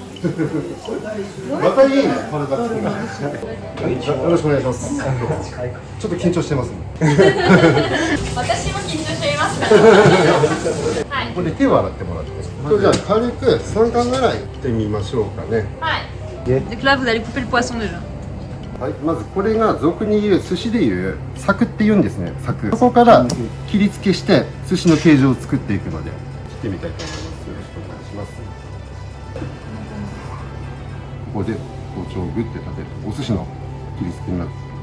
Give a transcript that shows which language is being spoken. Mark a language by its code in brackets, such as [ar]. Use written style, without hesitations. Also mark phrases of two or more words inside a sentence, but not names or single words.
[ja] またいいね、これだけ。よろしくお願いします。ちょっと緊張してますね。私も緊張していますから。はい。これ手を洗ってもらって。じゃあ軽く3巻ぐらいいってみましょうかね。 [fr] はい。Donc là, vous allez couper le poisson déjà. [ja] はい、まずこれが俗に言う寿司で言う柵って言うんですね。柵。そこから切り付けして寿司の形状を作っていくので切ってみたいと思います。よろしくお願いします。ここで包丁をグッて立てるお寿司の切り付けになる。